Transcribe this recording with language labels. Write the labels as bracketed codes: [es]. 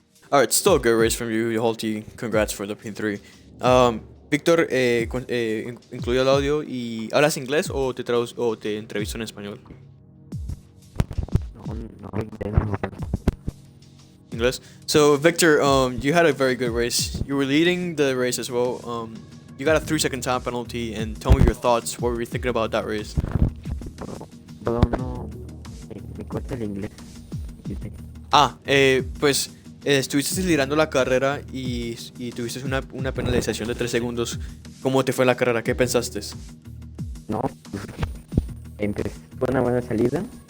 [en] Alright, still a good race from you, Holty. Congrats for the P3. [es] Víctor, incluye el audio y ¿hablas inglés o o te entrevisto en español? No. [en] English. So Victor, you had a very good race. You were leading the race as well. You got a 3-second time penalty, and tell me your thoughts. What were you thinking about that race? [es] Todo no me cuesta el inglés. Dice, Pues estuviste liderando la carrera y tuviste una penalización de 3 segundos. ¿Cómo te fue la carrera? ¿Qué pensaste? no, fue una buena salida.